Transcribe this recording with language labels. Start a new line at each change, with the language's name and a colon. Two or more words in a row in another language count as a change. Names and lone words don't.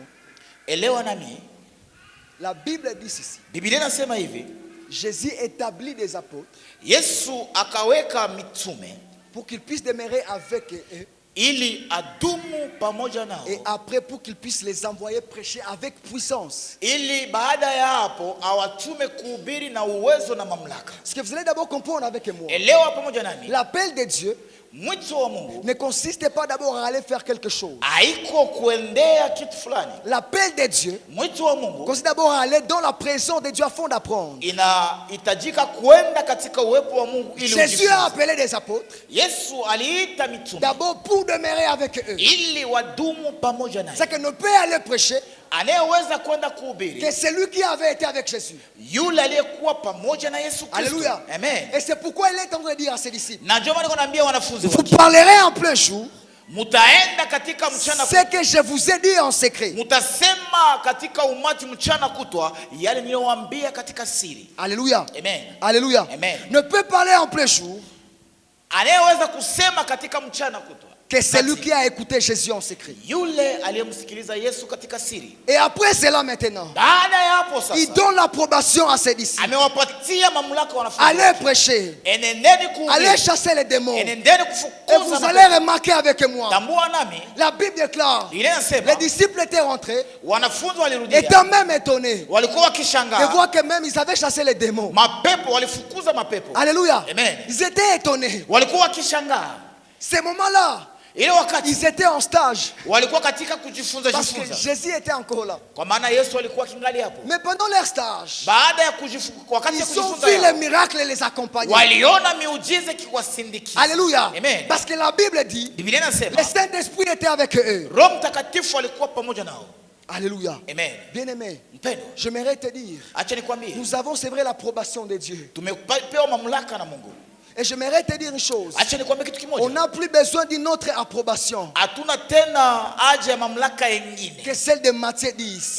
Swahili: elewa nami,
French: la Bible dit ceci.
Swahili: Biblia inasema hivi,
French: Jésus établit des apôtres
Swahili: Yesu akaweka mitume
French: pour qu'ils puissent demeurer avec eux
Swahili: ili adumu pamoja nao,
French: et après pour qu'ils puissent les envoyer prêcher avec puissance.
Swahili: ili baada ya hapo awatume kuhubiri na uwezo na mamlaka.
French: Ce que vous allez d'abord comprendre avec moi,
Swahili: Elewa pamoja nami,
French: l'appel de Dieu
Swahili: mwito wa Mungu
French: ne consiste pas d'abord à aller faire quelque chose.
Swahili: haiko kuendea kitu fulani.
French: L'appel de Dieu
Swahili: Mwito wa Mungu
French: consiste d'abord à aller dans la présence de Dieu afin d'apprendre.
Swahili: inahitajika kuenda katika uwepo wa Mungu ili
French: Jésus a
Swahili: ujifunze.
French: appelé des apôtres
Swahili: Yesu aliita mitume
French: d'abord pour demeurer avec eux.
Swahili: ili wadumu pamoja naye.
French: C'est que ne peut aller prêcher
Swahili: anayeweza kwenda kuhubiri,
French: que celui qui avait été avec Jésus.
Swahili: yule aliyekuwa pamoja na Yesu Kristo.
French: Alléluia.
Swahili: Amen.
French: Et c'est pourquoi il est en train de dire à ses disciples,
Swahili: Na ndio maana naambia wanafunzi
French: vous
Swahili: wake,
French: parlerez en plein jour
Swahili: mutaenda katika mchana
French: ce que je vous ai dit en secret.
Swahili: mutasema katika umati mchana kutwa yale niliyowaambia katika siri.
French: Alléluia.
Swahili: Amen.
French: Alléluia.
Swahili: Amen.
French: Ne peut parler en plein jour
Swahili: Anayeweza kusema katika mchana kutwa
French: que celui qui a écouté Jésus en secret.
Swahili: yule aliyemsikiliza Yesu katika siri.
French: Et après cela maintenant,
Swahili: Baada ya hapo
French: il
Swahili: sasa
French: donne l'approbation à ses disciples.
Swahili: amewapatia mamlaka wanafunzi
French: Allez
Swahili: wake.
French: prêcher,
Swahili: Enendeni kuhubiri,
French: allez chasser les démons.
Swahili: enendeni
French: Et
Swahili: kufukuza
French: vous
Swahili: mapepo.
French: allez remarquer avec moi,
Swahili: Tambua nami
French: la Bible déclare,
Swahili: Biblia inasema
French: les disciples étaient rentrés,
Swahili: wanafunzi walirudia,
French: étant même étonnés
Swahili: walikuwa
French: de
Swahili: wakishangaa
French: voir que même ils avaient chassé les démons.
Swahili: mapepo, walifukuza mapepo.
French: Alléluia.
Swahili: Amen.
French: Ils étaient étonnés.
Swahili: Walikuwa wakishangaa
French: Ces moments-là,
Swahili: ile wakati
French: ils étaient en stage.
Swahili: walikuwa katika kujifunza
French: Parce que
Swahili: jifunza,
French: Jésus était encore là.
Swahili: kwa maana Yesu alikuwa kingali hapo.
French: Mais pendant leur stage,
Swahili: Baada ya kujifunza, wakati ya
French: ils ont
Swahili: kujifunza
French: vu les
Swahili: yao,
French: miracles les accompagner.
Swahili: waliona miujiza ikiwasindikiza.
French: Alléluia.
Swahili: Amen.
French: Parce que la Bible dit,
Swahili: Biblia inasema
French: le Saint-Esprit était avec eux.
Swahili: Roho Mtakatifu alikuwa pamoja nao.
French: Alléluia.
Swahili: Amen.
French: Bien-aimé,
Swahili: Mpendo,
French: j'aimerais te dire,
Swahili: acha nikwambie,
French: nous avons, c'est vrai, l'approbation de Dieu.
Swahili: tumepewa mamlaka na Mungu.
French: Et j'aimerais te dire une chose.
Swahili: Acha nikwambie kitu
French: On
Swahili: kimoja,
French: n'a plus besoin d'une autre approbation
Swahili: hatuna tena haja ya mamlaka yengine,
French: que celle de Matthieu 10